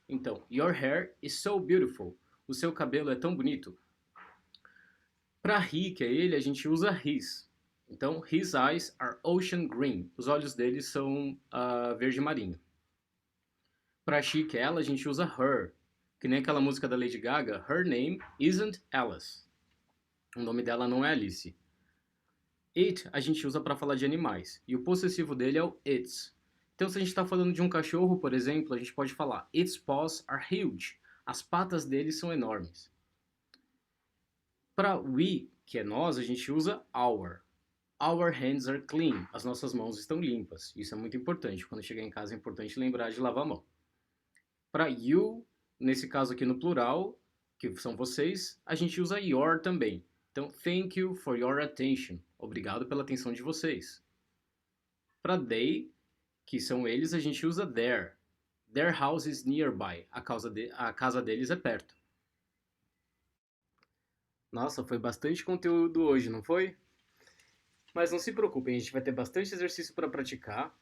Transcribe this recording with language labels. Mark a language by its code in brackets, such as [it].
[pt] Então, [en] your hair is so beautiful. [pt] O seu cabelo é tão bonito. Para he, que é ele, a gente usa his. Então, [en] his eyes are ocean green. [pt] Os olhos dele são verde marinho. Para she, que é ela, a gente usa her. Que nem aquela música da Lady Gaga, [en] her name isn't Alice. [pt] O nome dela não é Alice. It a gente usa para falar de animais. E o possessivo dele é o its. Então, se a gente está falando de um cachorro, por exemplo, a gente pode falar [en] its paws are huge. [pt] As patas dele são enormes. Para we, que é nós, a gente usa our. [en] Our hands are clean. [pt] As nossas mãos estão limpas. Isso é muito importante. Quando chegar em casa é importante lembrar de lavar a mão. Para you, nesse caso aqui no plural, que são vocês, a gente usa your também. Então, [en] thank you for your attention. [pt] Obrigado pela atenção de vocês. Para they, que são eles, a gente usa their. [en] Their house is nearby. [pt] A casa deles é perto. Nossa, foi bastante conteúdo hoje, não foi? Mas não se preocupem, a gente vai ter bastante exercício para praticar.